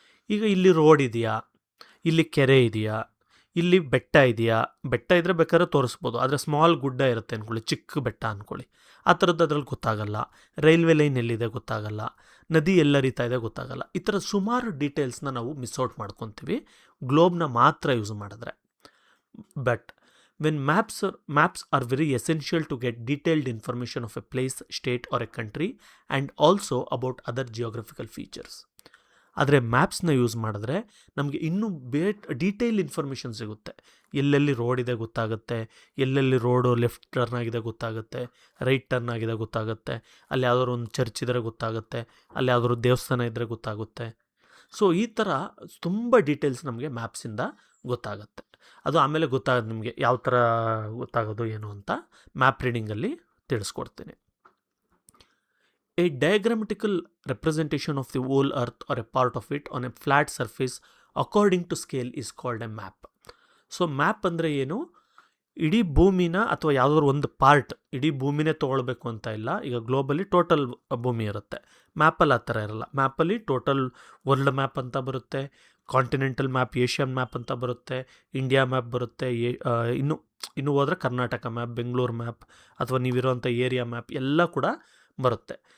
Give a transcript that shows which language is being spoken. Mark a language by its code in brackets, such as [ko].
[kn] ಈಗ ಇಲ್ಲಿ ರೋಡ್ ಇದೆಯಾ, ಇಲ್ಲಿ ಕೆರೆ ಇದೆಯಾ, ಇಲ್ಲಿ ಬೆಟ್ಟ ಇದೆಯಾ, ಬೆಟ್ಟ ಇದ್ದರೆ ಬೇಕಾದ್ರೆ ತೋರಿಸ್ಬೋದು, ಆದರೆ ಸ್ಮಾಲ್ ಗುಡ್ಡ ಇರುತ್ತೆ ಅಂದ್ಕೊಳ್ಳಿ, ಚಿಕ್ಕ ಬೆಟ್ಟ ಅಂದ್ಕೊಳ್ಳಿ, ಆ ಥರದ್ದು ಅದ್ರಲ್ಲಿ ಗೊತ್ತಾಗಲ್ಲ. ರೈಲ್ವೆ ಲೈನ್ ಎಲ್ಲಿದೆ ಗೊತ್ತಾಗಲ್ಲ, ನದಿ ಎಲ್ಲ ಹರಿತಾ ಇದೆ ಗೊತ್ತಾಗಲ್ಲ. ಈ ಥರ ಸುಮಾರು ಡೀಟೇಲ್ಸ್ನ ನಾವು ಮಿಸ್ಔಟ್ ಮಾಡ್ಕೊತೀವಿ ಗ್ಲೋಬ್ನ ಮಾತ್ರ ಯೂಸ್ ಮಾಡಿದ್ರೆ. [en] But when maps are very essential to get detailed information of a place, state or a country and also about other geographical features. [kn] ಆದರೆ ಮ್ಯಾಪ್ಸ್ನ ಯೂಸ್ ಮಾಡಿದ್ರೆ ನಮಗೆ ಇನ್ನೂ ಡೀಟೇಲ್ ಇನ್ಫಾರ್ಮೇಷನ್ ಸಿಗುತ್ತೆ. ಎಲ್ಲೆಲ್ಲಿ ರೋಡ್ ಇದೆ ಗೊತ್ತಾಗುತ್ತೆ, ಎಲ್ಲೆಲ್ಲಿ ರೋಡು ಲೆಫ್ಟ್ ಟರ್ನ್ ಆಗಿದೆ ಗೊತ್ತಾಗುತ್ತೆ, ರೈಟ್ ಟರ್ನ್ ಆಗಿದೆ ಗೊತ್ತಾಗುತ್ತೆ, ಅಲ್ಲಿ ಯಾವುದಾದ್ರು ಒಂದು ಚರ್ಚ್ ಇದ್ದರೆ ಗೊತ್ತಾಗುತ್ತೆ, ಅಲ್ಲಿ ಯಾವುದಾದ್ರು ದೇವಸ್ಥಾನ ಇದ್ದರೆ ಗೊತ್ತಾಗುತ್ತೆ. ಸೊ ಈ ಥರ ತುಂಬ ಡೀಟೇಲ್ಸ್ ನಮಗೆ ಮ್ಯಾಪ್ಸಿಂದ ಗೊತ್ತಾಗುತ್ತೆ. ಅದು ಆಮೇಲೆ ಗೊತ್ತಾಗೋದು ನಿಮಗೆ ಯಾವ ಥರ ಗೊತ್ತಾಗೋದು ಏನು ಅಂತ ಮ್ಯಾಪ್ ರೀಡಿಂಗಲ್ಲಿ ತಿಳಿಸ್ಕೊಡ್ತೀನಿ. [en] A diagrammatical representation of the whole earth or a part of it on a flat surface according to scale is called a map. [kn] So map ಅಂದರೆ ಏನು? ಇಡೀ ಭೂಮಿನ ಅಥವಾ ಯಾವುದಾದ್ರು ಒಂದು ಪಾರ್ಟ್, ಇಡೀ ಭೂಮಿನೇ ತೊಗೊಳ್ಬೇಕು ಅಂತ ಇಲ್ಲ. ಈಗ ಗ್ಲೋಬಲಿ ಟೋಟಲ್ ಭೂಮಿ ಇರುತ್ತೆ, ಮ್ಯಾಪಲ್ಲಿ ಆ ಥರ ಇರಲ್ಲ. ಮ್ಯಾಪಲ್ಲಿ ಟೋಟಲ್ ವರ್ಲ್ಡ್ ಮ್ಯಾಪ್ ಅಂತ ಬರುತ್ತೆ, ಕಾಂಟಿನೆಂಟಲ್ ಮ್ಯಾಪ್, ಏಷ್ಯನ್ ಮ್ಯಾಪ್ ಅಂತ ಬರುತ್ತೆ, ಇಂಡಿಯಾ ಮ್ಯಾಪ್ ಬರುತ್ತೆ, ಇನ್ನು ಹೋದರೆ ಕರ್ನಾಟಕ ಮ್ಯಾಪ್, ಬೆಂಗಳೂರು ಮ್ಯಾಪ್, ಅಥವಾ ನೀವಿರೋಂಥ ಏರಿಯಾ ಮ್ಯಾಪ್ ಎಲ್ಲ ಕೂಡ ಬರುತ್ತೆ.